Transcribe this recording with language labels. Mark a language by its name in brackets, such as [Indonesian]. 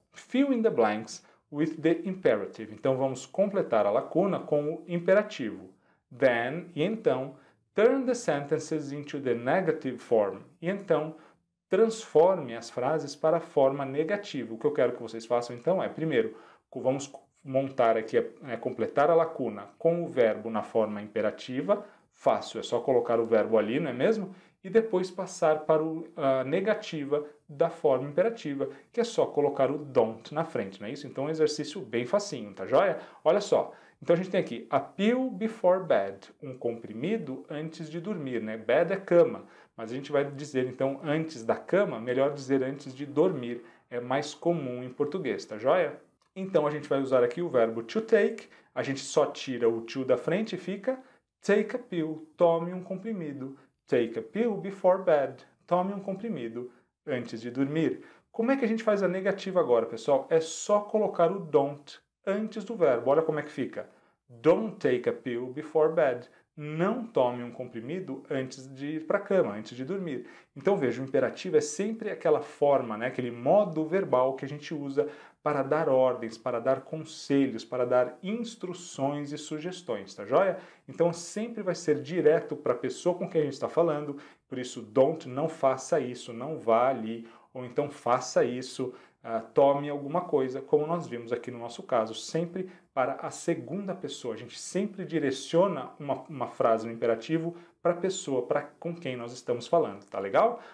[English] Fill in the blanks with the imperative. [Portuguese] Então, vamos completar a lacuna com o imperativo. [English] Then, [Portuguese] e então, [English] turn the sentences into the negative form. [Portuguese] E então, transforme as frases para a forma negativa. O que eu quero que vocês façam, então, é, primeiro, vamos montar aqui, completar a lacuna com o verbo na forma imperativa. Fácil, é só colocar o verbo ali, não é mesmo? E depois passar para a negativa da forma imperativa, que é só colocar o don't na frente, não é isso? Então, é um exercício bem facinho, tá joia? Olha só. Então, a gente tem aqui [English] a pill before bed, [Portuguese] um comprimido antes de dormir, né? Bed é cama, mas a gente vai dizer, então, antes da cama, melhor dizer antes de dormir, é mais comum em português, tá joia? Então, a gente vai usar aqui o verbo to take, a gente só tira o to da frente e fica [English] take a pill, [Portuguese] tome um comprimido. [English] Take a pill before bed, [Portuguese] tome um comprimido antes de dormir. Como é que a gente faz a negativa agora, pessoal? É só colocar o don't antes do verbo. Olha como é que fica. [English] Don't take a pill before bed. [Portuguese] Não tome um comprimido antes de ir para a cama, antes de dormir. Então veja, o imperativo é sempre aquela forma, né, aquele modo verbal que a gente usa para dar ordens, para dar conselhos, para dar instruções e sugestões, tá joia? Então sempre vai ser direto para a pessoa com quem a gente está falando, por isso don't, não faça isso, não vá ali, ou então faça isso, tome alguma coisa, como nós vimos aqui no nosso caso, sempre para a segunda pessoa. A gente sempre direciona uma frase no imperativo para a pessoa com quem nós estamos falando, tá legal?